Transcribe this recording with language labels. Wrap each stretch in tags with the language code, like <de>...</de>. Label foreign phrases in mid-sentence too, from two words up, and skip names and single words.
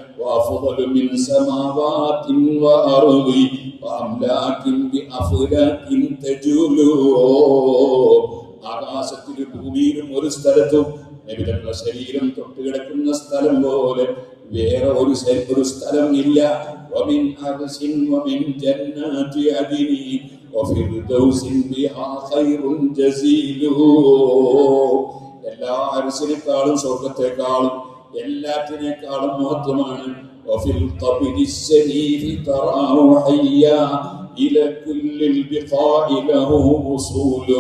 <ml>ആകാശത്തിലും ഭൂമിയിലും ഒരു സ്ഥലത്തും നബിതങ്ങളുടെ ശരീരം തൊട്ടുകിടക്കുന്ന സ്ഥലം പോലെ വേറെ ഒരു സ്ഥലം ഇല്ല.</ml> <ar>ومن عرش ومن جنات عدن وفردوس بها خير جزيل.</ar> <ml>എല്ലാ അർശിനേക്കാളും സ്വർഗ്ഗത്തെക്കാളും എല്ലാറ്റിനേക്കാളും മഹത്വമാണ്</ml> <ar>وفي القبر الشريف تراه حيا إلى كل البقاع له وصول.</ar>